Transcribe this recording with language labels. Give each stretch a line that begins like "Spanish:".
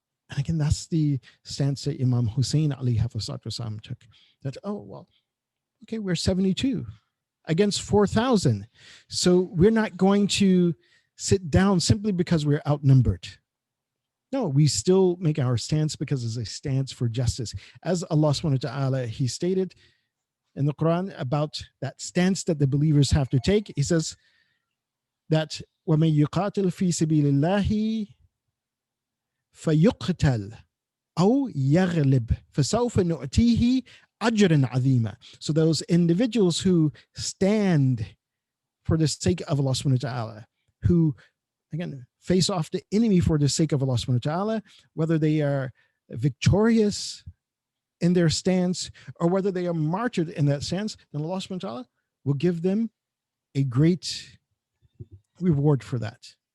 English: And again, that's the stance that Imam Hussein alayhi salam took, that, oh, well, okay, we're 72 against 4,000. So we're not going to sit down simply because we're outnumbered. No, we still make our stance because it's a stance for justice. As Allah subhanahu wa ta'ala, he stated in the Quran about that stance that the believers have to take. He says that
Arabic: وَمَن يُقَاتِلْ فِي سَبِيلِ اللَّهِ فَيُقْتَلْ أَوْ يَغْلِبْ فَسَوْفَ نُؤْتِيهِ أَجْرًا عَظِيمًا.
English: So those individuals who stand for the sake of Allah subhanahu wa ta'ala, who, again, face off the enemy for the sake of Allah subhanahu wa ta'ala, whether they are victorious in their stance or whether they are martyred in that stance, then Allah subhanahu wa ta'ala will give them a great reward for that.